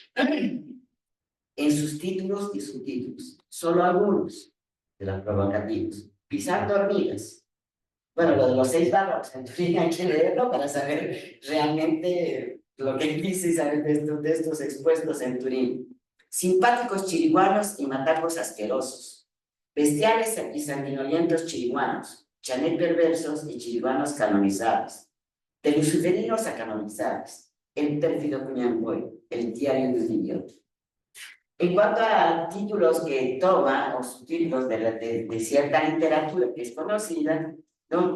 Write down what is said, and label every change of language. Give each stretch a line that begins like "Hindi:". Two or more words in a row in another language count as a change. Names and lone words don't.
Spanish: En sus títulos y subtítulos, solo algunos de los provocativos, pisando hormigas. Bueno, lo de los 6 bárbaros en Turín hay que leerlo para saber realmente lo que dice y saber de estos expuestos en Turín. Simpáticos chiriguanos y matacos asquerosos. Bestiales y sanguinolientos chiriguanos. Chanet perversos y chiriguanos canonizados. De luciferinos a canonizados. El pérfido Cuñamboy, el diario de un idiota. En cuanto a títulos que toma, o subtítulos de cierta literatura que es conocida, ¿no?